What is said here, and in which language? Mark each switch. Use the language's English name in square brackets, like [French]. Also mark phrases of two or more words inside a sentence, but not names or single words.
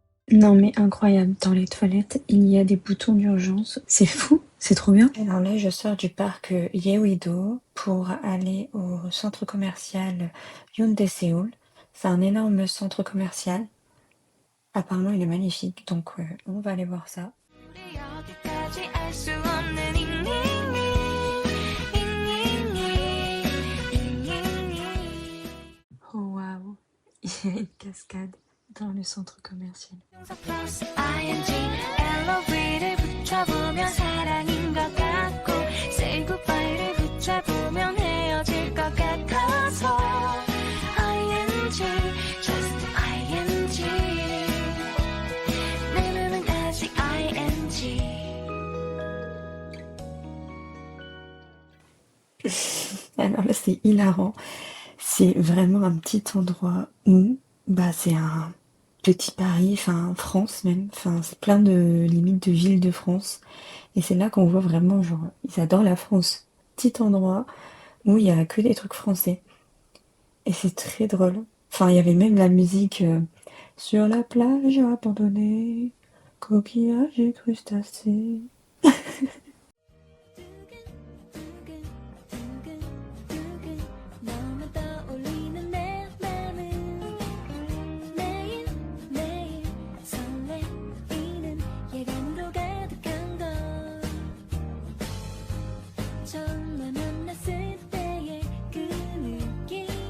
[French] Non mais incroyable, dans les toilettes, il y a des boutons d'urgence. C'est fou, c'est trop bien. Alors là, je sors du parc Yeouido pour aller au centre commercial Hyundai Séoul. C'est un énorme centre commercial. Apparemment, il est magnifique, donc on va aller voir ça. [Korean] 우리 여기까지 알 수 없는 [French] Oh waouh, il y a une cascade dans le centre commercial. [Korean] 플러스 ing LOV를 붙여보면 사랑인 것 같고 [English] say goodbye [Korean] 를 붙여보면 헤어질 것 같아서 ing just ing 내 맘은 아직 ing [French] Alors là, c'est hilarant. C'est vraiment un petit endroit où, bah, c'est un petit Paris, enfin France même, enfin c'est plein de limites de villes de France. Et c'est là qu'on voit vraiment, genre, ils adorent la France. Petit endroit où il y a que des trucs français. Et c'est très drôle. Enfin, il y avait même la musique sur la plage abandonnée, coquillages et crustacés. [Korean] 너만 떠올리는 내 맘은 매일매일 설레이는 예감으로 가득한 걸 처음 만났을 때의 그 느낌